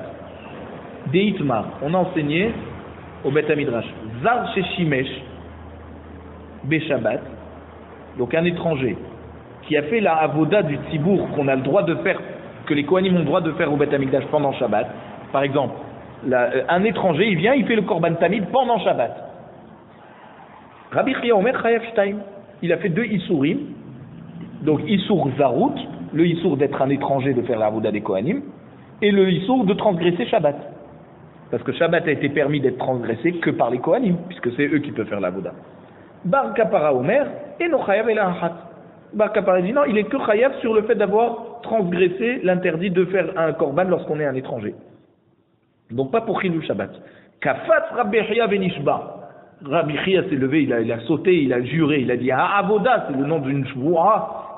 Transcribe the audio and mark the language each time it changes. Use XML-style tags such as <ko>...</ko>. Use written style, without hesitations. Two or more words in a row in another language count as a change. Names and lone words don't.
<fr>Deitmar, on a enseigné au</fr> <he>בית מדרש, זר ששימש בשבת,</he> <fr>donc un étranger qui a fait la avoda du tzibour qu'on a le droit de faire, que les Kohanim ont le droit de faire au</fr> <he>בית המקדש</he> <fr>pendant Shabbat. Par exemple, un étranger, il vient, il fait le</fr> <he>קרבן תמיד</he> <fr>pendant Shabbat.</fr> <he>רבי חייא אומר חייב שתים,</he> <fr>il a fait 2 Issourim, donc</fr> <he>איסור זרות,</he> <fr>le Issour d'être un étranger de faire la avoda des Kohanim, et le Issour de transgresser Shabbat. Parce que Shabbat a été permis d'être transgressé que par les Kohanim, puisque c'est eux qui peuvent faire la avoda.</fr> <he>בר קפרא אומר אינו חייב אלא אחת.</he> <fr>Bar Kapara dit non, il est que chayav sur le fait d'avoir transgressé l'interdit de faire un korban lorsqu'on est un étranger. Donc pas pour</fr> <he>חילול שבת. קפץ רבי חייא ונשבע.</he> <fr>Rabbi Chia s'est levé, il a sauté, il a juré, il a dit ah, Avoda, c'est le nom d'une shvoua.</fr>